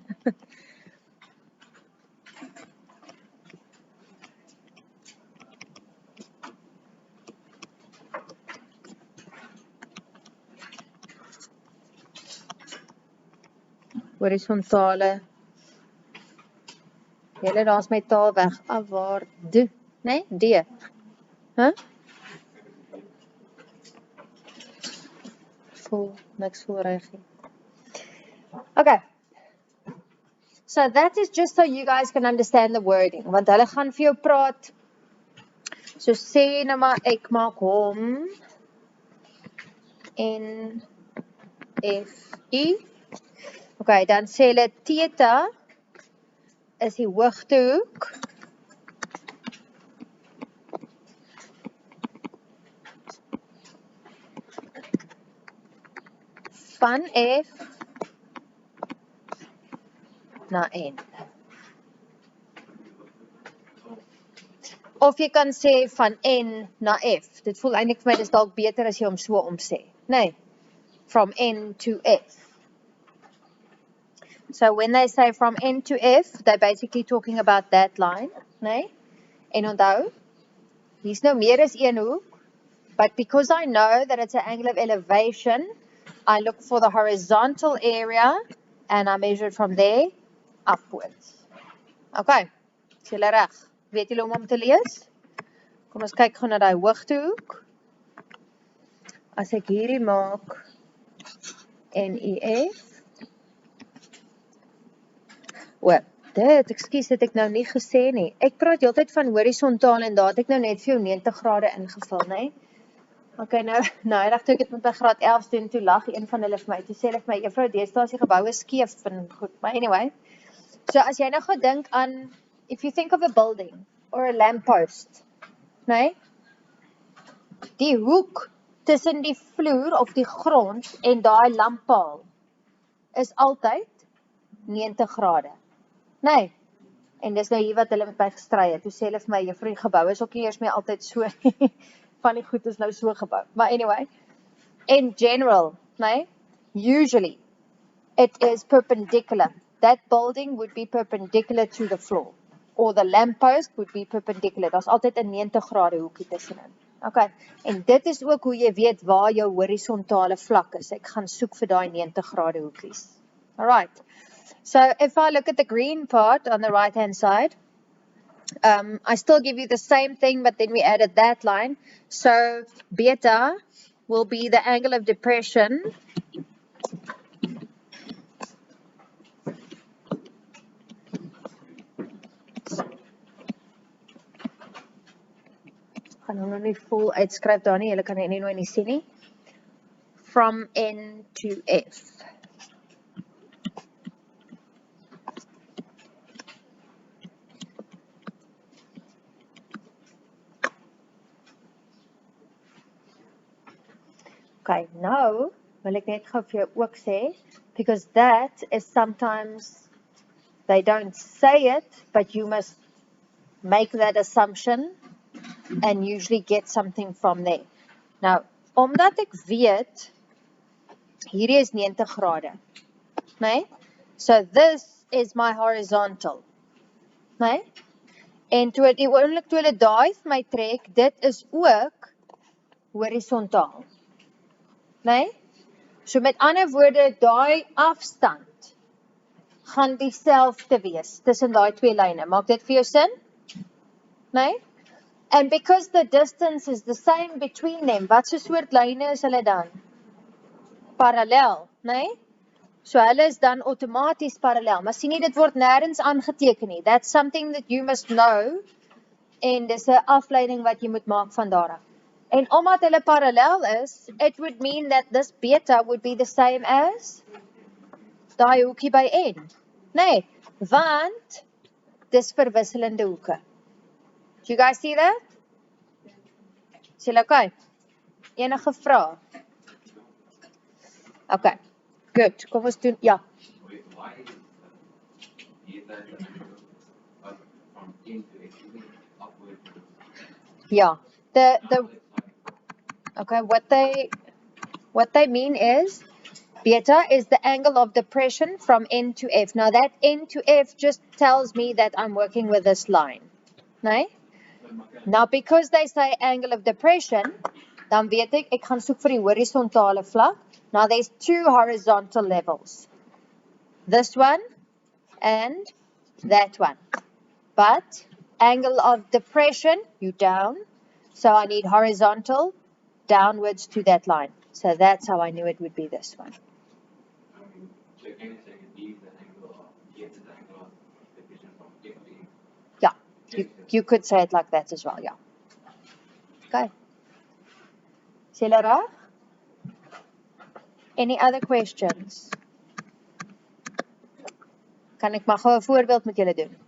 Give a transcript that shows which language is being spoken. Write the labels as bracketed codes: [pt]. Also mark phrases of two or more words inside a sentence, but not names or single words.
[af] Horisontale. Julle, daar's my taal weg. Afwaarts, nee, D. Huh? voel reg nie. Okay. [en] So that is just so you guys can understand the wording. [af] Want hulle gaan vir jou praat. So sê nou maar ek maak hom en FI. Okay, dan sê hulle theta is die hoogtehoek van F na N. Of jy kan sê van N na F. Dit voel eintlik vir my dis dalk beter as jy hom so omsê. Nee. [en] From N to F. So when they say from N to F, they're basically talking about that line, [af] nee? En onthou, hier's nou meer as een hoek, [en] but because I know that it's an angle of elevation, I look for the horizontal area and I measure it from there upwards. [af] Okay, is julle reg? Weet julle om te lees? Kom ons kyk gou na die hoogtehoek. As ek hierdie maak NEF. Ekskuus, het ek nou nie gesê nie. Ek praat heeltyd van horisontaal en daar het ek nou net vir jou 90 grade ingevul, nee? Okay, nou eendag toe ek dit met my graad 11 doen, toe lag een van hulle vir my, toe sê hulle vir my, juffrou, deesdae is die geboue skeef en goed, maar anyway. So as jy nou gaan dink aan, [en] if you think of a building or a lamppost, [af] nee? Die hoek tussen die vloer of die grond en daai lamppaal is altyd 90 grade. Nee, en dis nou hier wat hulle met my gestry het. Toe sê hulle vir my, juffrou, die gebou is ook nie eers meer altyd so, van die goed is nou so gebou. Maar [en] anyway, in general, [af] nee, [en] usually, it is perpendicular. That building would be perpendicular to the floor. Or the lamppost would be perpendicular. [af] Daar's altyd 'n 90 grade hoekie tussenin. Okay, en dit is ook hoe jy weet waar jou horisontale vlak is. Ek gaan soek vir daai 90 grade hoekies. [en] Alright. So if I look at the green part on the right hand side, I still give you the same thing, but then we added that line. So beta will be the angle of depression [af] gaan hom nou nie vol uitskryf daar nie, julle kan nie nou nie sien nie. [en] From N to F. [af] Okay, nou wil ek net gou vir jou ook sê, [en] because that is sometimes, they don't say it, but you must make that assumption and usually get something from there. [af] Nou, omdat ek weet, hierdie is 90 grade, nee? [en] So this is my horizontal, [af] nee? En toe hulle daai vir my trek, dit is ook horisontaal. Nee? So met ander woorde, daai afstand gaan dieselfde wees tussen daai twee lyne. Maak dit vir jou sin? Nee? [en] And because the distance is the same between them, [af] wat so soort lyne is hulle dan? Parallel, nee? So hulle is dan outomaties parallel. Maar sien jy, dit word nêrens aangeteken nie. [en] That's something that you must know. [af] En dis 'n afleiding wat jy moet maak van daar af. En omdat hulle parallel is, [en] it would mean that this beta would be the same as [af] daai hoekie by N. Nee, want dis verwisselende hoeke. [en] Do you guys see that? [af] Is julle okay? Enige vrae? [en] Okay, good. [af] Kom ons doen, ja. Ja, [en] okay, what they mean is, beta is the angle of depression from N to F. Now that N to F just tells me that I'm working with this line. Nee? Now because they say angle of depression, [af] dan weet ek gaan soek vir die horisontale vlak. [en] Now there's two horizontal levels. This one and that one. But angle of depression, you down. So I need horizontal downwards to that line. So that's how I knew it would be this one. Yeah, you could say it like that as well, yeah. [af] Okay. Is julle reg? [en] Any other questions? [af] Kan ek maar gou 'n voorbeeld met julle doen?